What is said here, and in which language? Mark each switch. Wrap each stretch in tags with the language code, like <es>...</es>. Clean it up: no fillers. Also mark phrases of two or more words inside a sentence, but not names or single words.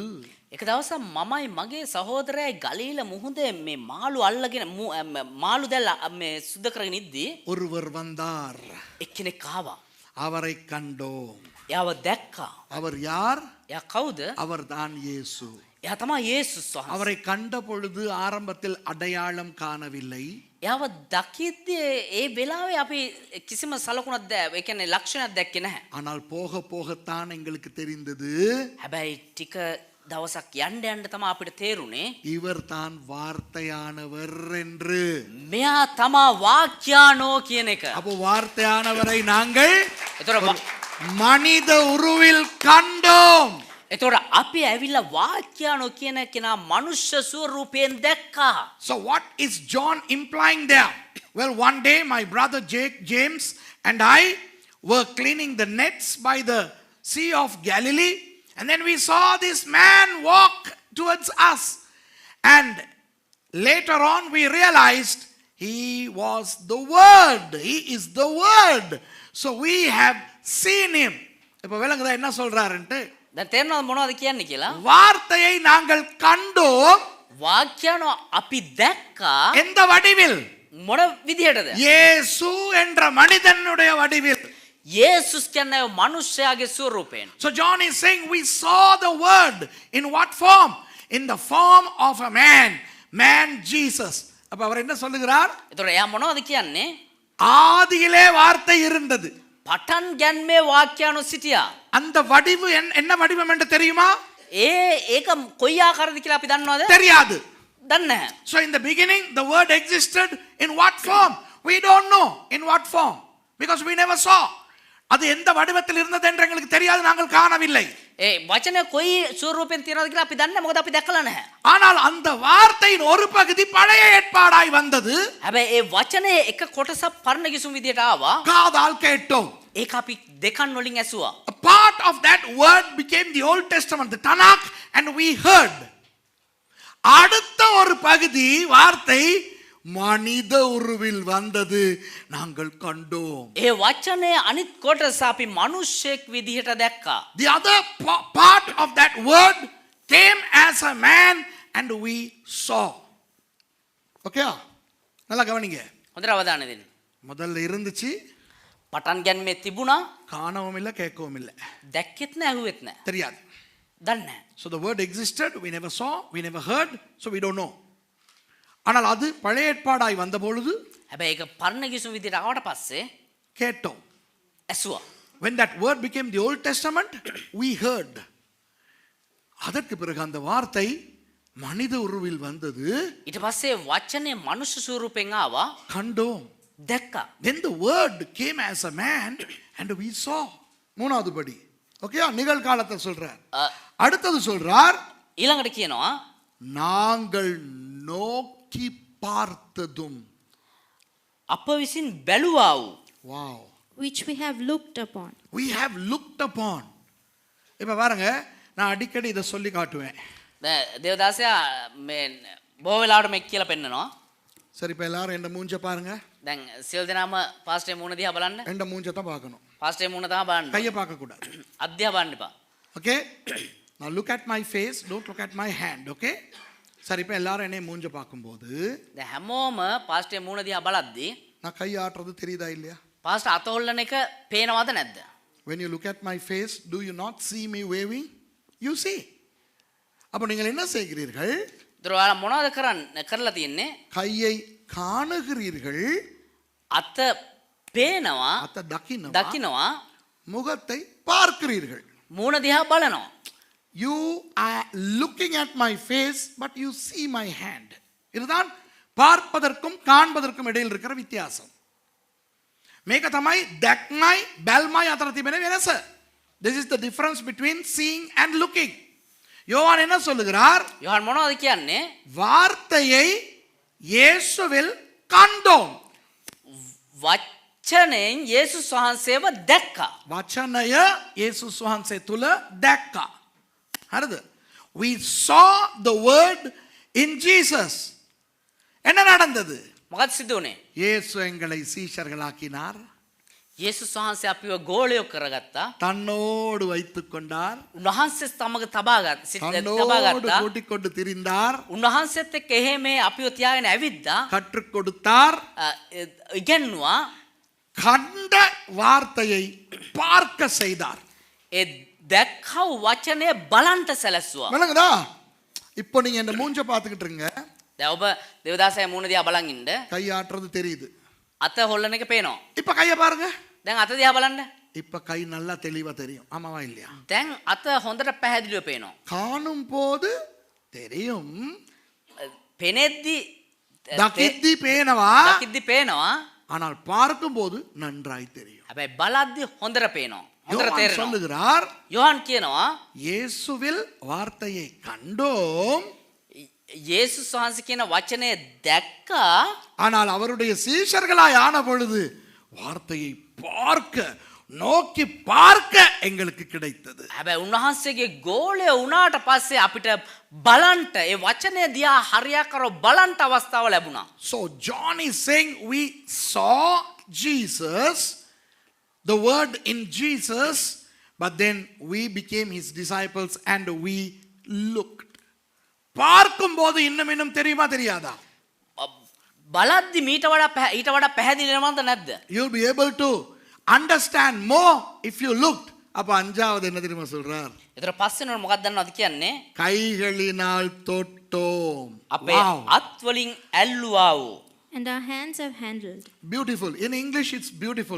<si>එක දවසක් මමයි මගේ සහෝදරයයි ගලීල මුහුදේ මේ මාළු අල්ලගෙන මාළු දැල්ල මේ සුද්ධ කරගෙන ඉද්දී</si> <ta>ஒருவர் வந்தார்.</ta> <si>එක්කෙනෙක් ආවා.</si> <ta>அவரை கண்டோம்.</ta> <si>එයාව දැක්කා.</si> <ta>அவர் யார்?</ta> <si>එයා කවුද?</si> <ta>அவர் தான் இயேசு.</ta> <si>එයා තමයි යේසුස් වහන්සේ.</si> <ta>அவரை கண்ட பொழுது ஆரம்பத்தில் அடையாளம் காணவில்லை.</ta> <si>එයාව දකිද්දී ඒ වෙලාවේ අපි කිසිම සලකුණක් ඒ කියන්නේ ලක්ෂණයක් දැක්කේ නැහැ.</si> <ta>ஆனால் போக போகத்தான் எங்களுக்கு தெரிந்தது,</ta> <si>හැබැයි ටික දවසක් යන්න යන්න තමයි අපිට තේරුනේ</si> <ta>இவர் தான் வார்த்தையானவர் என்று.</ta> <si>මෙයා තමා වාක්‍යානෝ කියන එක.</si> <ta>அப்போ வார்த்தையானவரை நாங்கள்</ta> <si>එතකොට</si> <ta>மனித உருவில் கண்டோம்.</ta> <si>එතකොට අපි ඇවිල්ලා වාක්‍යානෝ කියන කෙනා මනුෂ්‍ය ස්වරූපයෙන් දැක්කා.</si> <en>So what is John implying there? Well, one day my brother James and I were cleaning the nets by the Sea of Galilee. And then we saw this man walk towards us. And later on we realized he was the Word. He is the Word. So we have seen him.</en> <ta>இப்போ விளங்குதா என்ன சொல்றாருன்ட்டு?</ta> <si>දැන් තේරෙනවද මොනවද කියන්නේ කියලා?</si> <ta>வார்த்தையை நாங்கள் கண்டோம்.</ta> <si>වාක්‍යano අපි දැක්කා.</si> <ta>எந்த வடிவில்?</ta> <si>මොන විදිහටද?</si> <ta>இயேசு என்ற மனிதனுடைய வடிவில்.</ta> <si>යේසුස් කියන්නේ මනුෂ්‍යයාගේ ස්වරූපයෙන්.</si> <en>So John is saying we saw the Word in what form? In the form of a man Jesus.</en> <ta>அப்ப அவர் என்ன சொல்லுகிறார்?</ta> <si>ඒතකොට එයා මොනවද කියන්නේ?</si> <ta>ஆதியிலே வார்த்தை இருந்தது.</ta> <si>පටන් ගැන්මේ වාක්‍යano සිටියා.</si> <ta>அந்த வடிவு என்ன வடிவம் என்று தெரியுமா?</ta> <si>ඒක කොයි ආකාරද කියලා අපි දන්නවද?</si> <ta>தெரியாது.</ta> <si>දන්නේ නැහැ.</si> <en>So in the beginning the Word existed in what form? We don't know in what form because we never saw.</en> <ta>அது எந்த வடிவத்தில் இருந்தது என்று எங்களுக்கு தெரியாது, நாங்கள் காணவில்லை.</ta> <si>වචනේ කොයි ස්වරූපෙන් තියෙනවද කියලා අපි දන්නේ නැහැ. මොකද අපි දැකලා නැහැ.</si> <ta>ஆனால் அந்த வார்த்தையின் ஒரு பகுதி பழைய ஏற்பாடாய் வந்தது.</ta> <si>හැබැයි ඒ වචනේ එක කොටසක් පරණ කිසුම් විදියට ආවා.</si> <ta>காதால் கேட்டோம்.</ta> <si>ඒක අපි දෙකන් වලින් ඇසුවා.</si> <en>A part of that word became the Old Testament, the Tanakh, and we heard.</en> <ta>அடுத்த ஒரு பகுதி வார்த்தை மனித உருவில் வந்தது, நாங்கள் கண்டோம்.</ta> <si>ඒ වචනේ අනිත් කොටස අපි මිනිස්සෙක් විදිහට දැක්කා.</si> <en>The other part of that word came as a man and we saw.</en> <ta>Okay? நல்லா கவனிங்க.</ta> <si>හොඳට අවධානය දෙන්න.</si> <ta>முதல்ல இருந்துச்சு,</ta> <si>පටන් ගැන්මේ තිබුණා.</si> <ta>காணவும் இல்லை, கேட்கவும் இல்லை,</ta> <si>දැක්කෙත් නැහැ, ඇහුවෙත් නැහැ.</si> <ta>தெரியாது.</ta> <si>දන්නේ නැහැ.</si> <en>So the word existed, we never saw, we never heard, so we don't know.</en> <ta>ஆனால் அது பழைய ஏற்பாடாய் வந்த பொழுது</ta> <si>හැබැයි ඒක පරණ කිසුම් විදිහට ආවට පස්සේ</si> <ta>கேட்டோம்.</ta> <si>ඇසුවා.</si> <en>When that word became the Old Testament, we heard.</en> <ta>அதற்கு பிறகு அந்த வார்த்தை மனித உருவில் வந்தது,</ta> <si>ඊට පස්සේ වචනේ මනුෂ්‍ය ස්වරූපෙන් ආවා.</si> <ta>கண்டோம்.</ta> <si>දැක්කා.</si> <en>Then the word came as a man and we saw.</en> <ta>மூணாவது படி. ஓகே, நிகழ்காலத்தை சொல்றார். அடுத்தது சொல்றார்,</ta> <si>ඊළඟට කියනවා</si> <ta>நாங்கள் நோக்கி பார்த்ததும்.</ta> <si>අප විසින් බැලුවා වූ.</si> <en>Wow. which we have looked upon. We have looked upon.</en> <ta>இப்ப பாருங்க, நான் அடிக்கடி இதை சொல்லி காட்டுவேன்.</ta> <si>දේවදාසයා මේ බොහෝ වෙලාවට මේක කියලා පෙන්නනවා.</si> <ta>சரி, இப்ப எல்லாரும் என்ன மூஞ்ச பாருங்க.</ta> <si>දැන් සියලු දෙනාම පාස්ටර් මූණ දිහා බලන්න.</si> <ta>என்ன மூஞ்ச தான் பார்க்கணும்,</ta> <si>පාස්ටර් මූණ තමයි බලන්න.</si> <ta>கையை பார்க்க கூடாது.</ta> <si>අධ්‍යා බලන්න එපා.</si> <en>ஓகே, now look at my face, don't look at my hand.</en> <ta>Okay, சரி, இப்ப எல்லாரும் என்ன மூஞ்ச பார்க்கும்போது</ta> <si>දැන් හැමෝම පාස්ටර් මූණ දිහා බලද්දී</si> <ta>நான் கை ஆட்டுறது தெரியுதா இல்லையா?</ta> <si>පාස්ටර් අත හොල්ලන එක පේනවද නැද්ද?</si> <en>When you look at my face, do you not see me waving? You see.</en> <ta>அப்ப நீங்கள் என்ன செய்கிறீர்கள்?</ta> <si>ඒතර ඔයාලා මොනවද කරලා තියෙන්නේ?</si> <ta>கையை காணுகிறீர்கள்,</ta> <si>අත පේනවා,</si> <ta>அத</ta> <si>දකින්නවා,</si> <ta>முகத்தை பார்க்கிறீர்கள்.</ta> <si>මූණ දිහා බලනවා.</si> <en>You are looking at my face but you see my hand.</en> <ta>இதுதான் பார்ப்பதற்கும் காண்பதற்கும் இடையில் இருக்கிற வித்தியாசம்.</ta> <si>මේක තමයි දැක්මයි බැල්මයි අතර තිබෙන වෙනස.</si> <en>This is the difference between seeing and looking.</en> <ta>யோவான் என்ன சொல்லுகிறார்?</ta> <si>යෝහන් මොනවද කියන්නේ?</si> <ta>வார்த்தையை இயேசுவில் கண்டோம்.</ta> <si>වචනයෙන් යේසුස් වහන්සේව දැක්කා. වචනය යේසුස් වහන්සේ තුල දැක්කා. හරිද?</si> <en>We saw the word in Jesus.</en> <ta>என்ன நடந்தது?</ta> <si>මොකද සිදු වුනේ?</si> <ta>இயேசு எங்களை சீஷர்களாக்கினார்.</ta> <si>යේසුස් වහන්සේ අපිව ගෝලයෝ කරගත්තා.</si> <ta>தன்னோடு வைத்துக் கொண்டார்.</ta> <si>උන්වහන්සේ සමග තබා</si> <ta>தன்னோடு</ta> <si>ගත්තා.</si> <ta>கூட்டிக் கொண்டு திரிந்தார்.</ta> <si>උන්වහන්සේත් එක්ක එහෙම අපිව තියාගෙන ඇවිද්දා.</si> <ta>கற்றுக் கொடுத்தார்.</ta> <si>ඉගෙනුවා.</si> <ta>கண்ட வார்த்தையை பார்க்க செய்தார்.</ta> <si>ඒ දැක්කව වචනේ බලන්ට සැලැස්සුවා.</si> <ta>விளங்குதா? இப்போ நீங்க இந்த மூஞ்ச பார்த்துக்கிட்டு இருங்க.</ta> <si>දැන් ඔබ දේවදාසයා මූණ දිහා බලන් ඉන්න.</si> <ta>கை ஆட்டுறது தெரியுது.</ta> <si>අත හොල්ලන එක පේනවා.</si> <ta>இப்ப கைய பாருங்க.</ta> <si>දැන් අත දිහා බලන්න.</si> <ta>இப்ப கை நல்லா தெளிவா தெரியும். ஆமாவா இல்லையா?</ta> <si>දැන් අත හොඳට පැහැදිලිව පේනවා.</si> <ta>காணும் போது தெரியும்.</ta> <si>පෙනෙද්දි දකිද්දි පේනවා. දකිද්දි පේනවා.</si> <ta>ஆனால் பார்க்கும் போது நன்றாய் தெரியும்.</ta> <si>හැබැයි බලද්දි හොඳට පේනවා. හොඳට</si> <ta>யோவான்</ta> <si>තේරෙනවා.</si> <ta>சொல்லுகிறார்,</ta> <si>யோவான் කියනවා</si> <ta>இயேசுவில் வார்த்தையை கண்டோம்,</ta> <si>යේසුස් වහන්සේ කියන වචනේ දැක්කා.</si> <ta>ஆனால் அவருடைய சீஷர்களாய் ஆன பொழுது வார்த்தையை பார்க்க நோக்கி பார்க்க எங்களுக்கு கிடைத்தது.</ta> <si>හැබැයි උන්වහන්සේගේ ගෝලය වුණාට පස්සේ අපිට බලන්ට ඒ වචනය දිහා හරියාකාරව බලන්ට අවස්ථාව ලැබුණා.</si> <en>So John is saying we saw Jesus, the word in Jesus, but then we became his disciples and we looked.</en> <ta>பார்க்கும்போது இன்னும் தெரியுமா தெரியாதா?</ta> <si>බලද්දි ඊට වඩා පැහැදිලි වෙනවද නැද්ද?</si> <en>You'll be able to understand more if you looked.</en> <ta>அப்ப அஞ்சாவது என்ன தெரியுமா சொல்றார்?</ta> <si>ඒතර පස්සේ නෝ මොකක්ද දන්නවද කියන්නේ?</si> <ta>கைகளினால் தொட்டோம்.</ta> <si>අපේ අත් වලින් ඇල්ලුවා වූ.</si> <en>And our hands have handled. Beautiful. In English it's beautiful.</en>